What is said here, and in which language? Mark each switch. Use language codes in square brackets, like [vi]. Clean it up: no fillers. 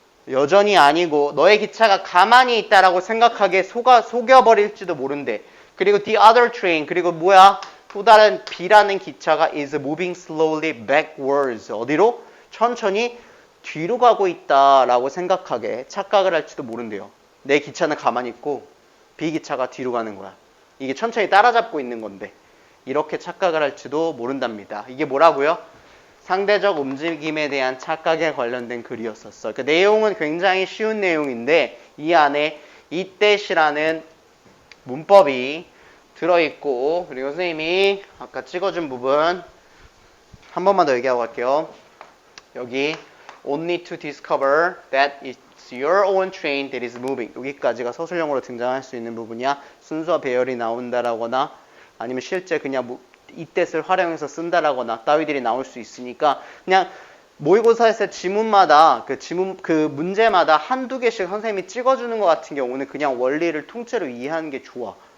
[ko] 여전히 아니고 너의 기차가 가만히 있다라고 생각하게 속여버릴지도 모른대. 그리고 [en] the other train, [ko] 그리고 뭐야? 또 다른 B라는 기차가 [en] is moving slowly backwards. [ko] 어디로? 천천히 뒤로 가고 있다라고 생각하게 착각을 할지도 모른대요. 내 기차는 가만히 있고 B 기차가 뒤로 가는 거야. 이게 천천히 따라잡고 있는 건데 이렇게 착각을 할지도 모른답니다. 이게 뭐라고요? 상대적 움직임에 대한 착각에 관련된 글이었었어. 그 내용은 굉장히 쉬운 내용인데 이 안에 이때시라는 문법이 들어있고 그리고 선생님이 아까 찍어준 부분 한 번만 더 얘기하고 갈게요. 여기 [en] only to discover that it's your own train that is moving. [ko] 여기까지가 서술형으로 등장할 수 있는 부분이야. 순서 배열이 나온다라거나 아니면 실제 그냥 이 뜻을 활용해서 쓴다라거나 따위들이 나올 수 있으니까 그냥 모의고사에서 지문마다 그 문제마다 한두 개씩 선생님이 찍어주는 것 같은 경우는 그냥 원리를 통째로 이해하는 게 좋아.